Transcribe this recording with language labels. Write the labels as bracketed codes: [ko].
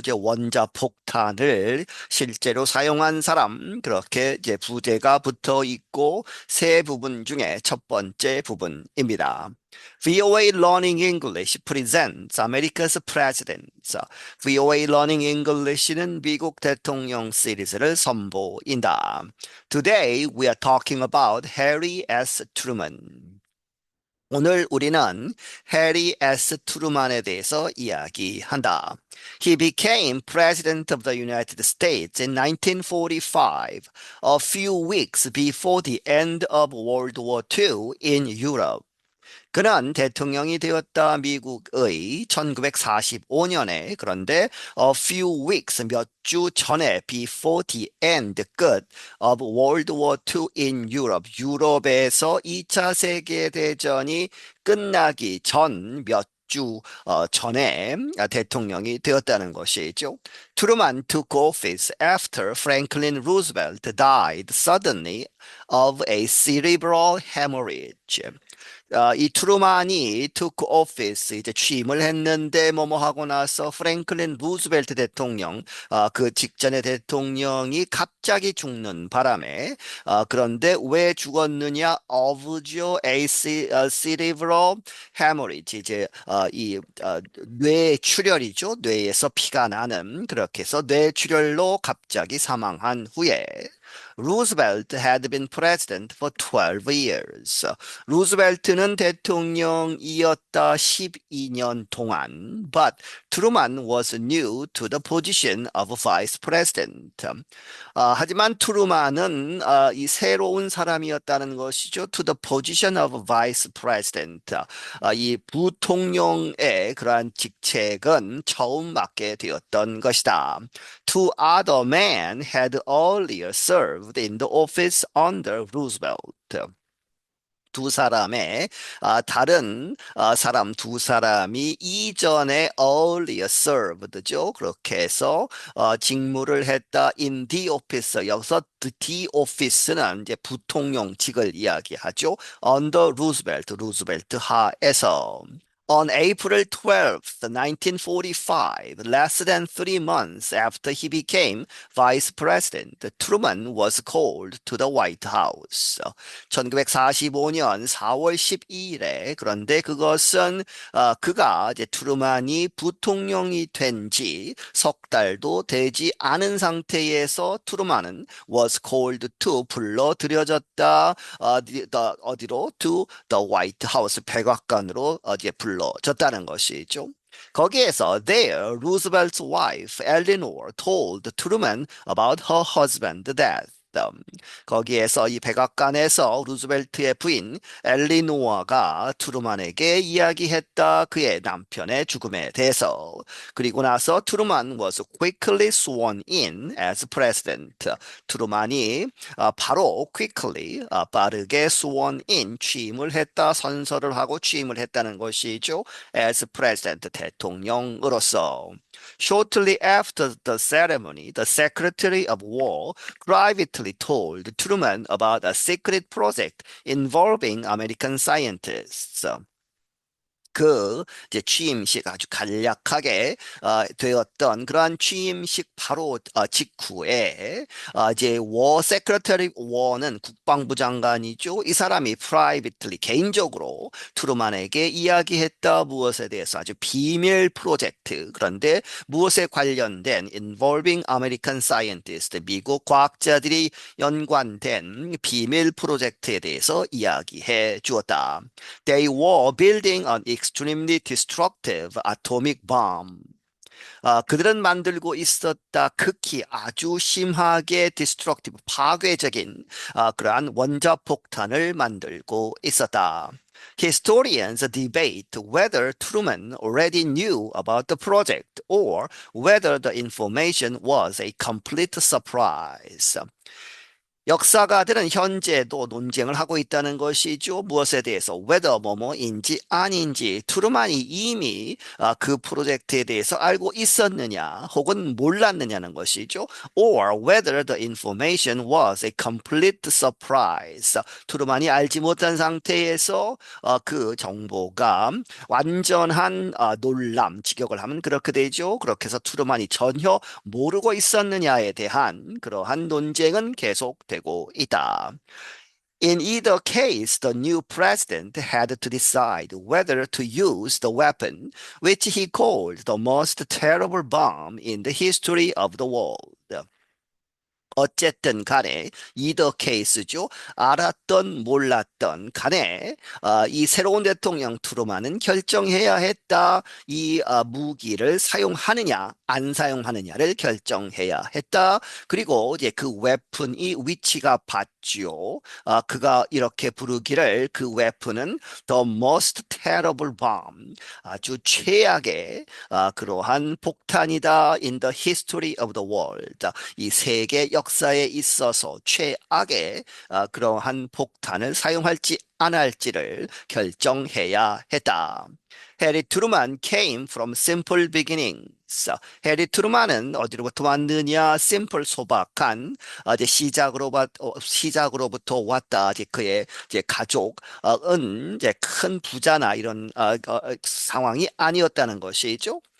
[ko] 이제 원자 폭탄을 실제로 사용한 사람 그렇게 이제 부제가 붙어 있고 세 부분 중에 첫 번째 부분입니다. [en] VOA Learning English presents America's Presidents. [ko] VOA Learning English는 미국 대통령 시리즈를 선보인다. [en] Today we are talking about Harry S. [ko] Truman. 오늘 우리는 해리 S. 트루만에 대해서 이야기한다. [en] He became President of the United States in 1945, a few weeks before the end of World War II in Europe. [ko] 그는 대통령이 되었다. 미국의 1945년에 그런데 [en] a few weeks [ko] 몇 주 전에 [en] before the end [ko] 끝 [en] of World War II in Europe [ko] 유럽에서 2차 세계대전이 끝나기 전 몇 주 전에 대통령이 되었다는 것이죠. [en] 트루만 took office after Franklin Roosevelt died suddenly of a cerebral hemorrhage. [ko] 이 트루만이 [en] took office [ko] 이제 취임을 했는데 뭐뭐 하고 나서 프랭클린 루즈벨트 대통령 그 직전의 대통령이 갑자기 죽는 바람에 그런데 왜 죽었느냐 [en] of a cerebral hemorrhage [ko] 이제 뇌출혈이죠. 뇌에서 피가 나는 그렇게 해서 뇌출혈로 갑자기 사망한 후에 [en] Roosevelt had been president for 12 years. [ko] 루즈벨트는 대통령이었다 12년 동안. [en] But Truman was new to the position of vice president. [ko] 하지만 트루만은 이 새로운 사람이었다는 것이죠. [en] To the position of vice president. [ko] 이 부통령의 그러한 직책은 처음 맡게 되었던 것이다. [en] Two other men had earlier served in the office under Roosevelt. [ko] 두 사람의 다른 사람 두 사람이 이전에 [en] earlier served [ko] 죠. 그렇게 해서 직무를 했다 [en] in the office. [ko] 여기서 [en] the office [ko] 는 이제 부통령직을 이야기하죠. [en] under Roosevelt, [ko] 루즈벨트 하에서. [en] On April 12th, 1945, less than 3 months after he became vice president, Truman was called to the White House. [ko] 1945년 4월 12일에 그런데 그것은 그가 이제 트루만이 부통령이 된 지 석 달도 되지 않은 상태에서 트루만은 [en] was called to [ko] 불러들여졌다. 어디로? [en] To the White House [ko] 백악관으로 어디에 불러졌다는 것이죠. 거기에서 [en] there, Roosevelt's wife Eleanor told Truman about her husband's death. [ko] 거기에서 이 백악관에서 루즈벨트의 부인 엘리노아가 트루만에게 이야기했다. 그의 남편의 죽음에 대해서. 그리고 나서 [en] 트루만 was quickly sworn in as president. [ko] 트루만이 바로 quickly 빠르게 [en] sworn in [ko] 취임을 했다. 선서를 하고 취임을 했다는 것이죠. [en] as president [ko] 대통령으로서. [en] Shortly after the ceremony, the Secretary of War privately told Truman about a secret project involving American scientists. [ko] 그 이제 취임식 아주 간략하게 되었던 그러한 취임식 바로 직후에 이제 워 세크레터리 워는 국방부 장관이죠. 이 사람이 privately 개인적으로 트루만에게 이야기했다. 무엇에 대해서 아주 비밀 프로젝트 그런데 무엇에 관련된 [en] involving American scientists [ko] 미국 과학자들이 연관된 비밀 프로젝트에 대해서 이야기해 주었다. [en] They were building an extremely destructive atomic bomb. [ko] 그들은 만들고 있었다. 극히 아주 심하게 destructive, 파괴적인 그러한 원자폭탄을 만들고 있었다. [en] Historians debate whether Truman already knew about the project or whether the information was a complete surprise. [ko] 역사가들은 현재도 논쟁을 하고 있다는 것이죠. 무엇에 대해서 whether 뭐뭐인지 아닌지 트루만이 이미 그 프로젝트에 대해서 알고 있었느냐 혹은 몰랐느냐는 것이죠. [en] or whether the information was a complete surprise. [ko] 트루만이 알지 못한 상태에서 그 정보가 완전한 놀람, 직역을 하면 그렇게 되죠. 그렇게 해서 트루만이 전혀 모르고 있었느냐에 대한 그러한 논쟁은 계속되고 있다. [en] In either case, the new president had to decide whether to use the weapon, which he called the most terrible bomb in the history of the world. [ko] 어쨌든 간에 이더 케이스죠. 알았던 몰랐던 간에 이 새로운 대통령 트루만은 결정해야 했다. 이 무기를 사용하느냐 안 사용하느냐를 결정해야 했다. 그리고 이제 그 웨폰이 위치가 봤죠. 그가 이렇게 부르기를 그 웨폰은 [en] The most terrible bomb. [ko] 아주 최악의 그러한 폭탄이다. [en] In the history of the world. [ko] 이 세계 역사에 있어서 최악의 그러한 폭탄을 사용할지 안 할지를 결정해야 했다. [en] 해리 트루만 came from simple beginnings. [ko] 해리 트루만은 어디로부터 왔느냐? simple 소박한 이제 시작으로부터 왔다. 이제 그의 이제 가족은 이제 큰 부자나 이런 상황이 아니었다는 것이죠.